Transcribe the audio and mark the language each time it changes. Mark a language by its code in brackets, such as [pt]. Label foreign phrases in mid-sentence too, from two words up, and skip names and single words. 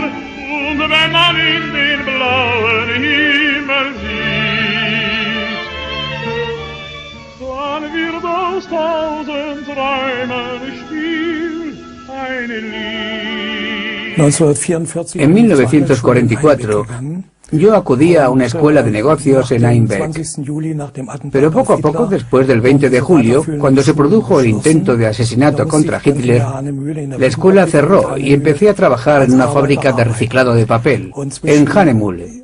[de] Und wenn man in den blauen Himmel sieht, dann wird aus 1000 Träumen still eine Lied. [es] En 1944, yo acudía a una escuela de negocios en Einbeck. Pero poco a poco, después del 20 de julio, cuando se produjo el intento de asesinato contra Hitler, la escuela cerró y empecé a trabajar en una fábrica de reciclado de papel, en Hanemühle.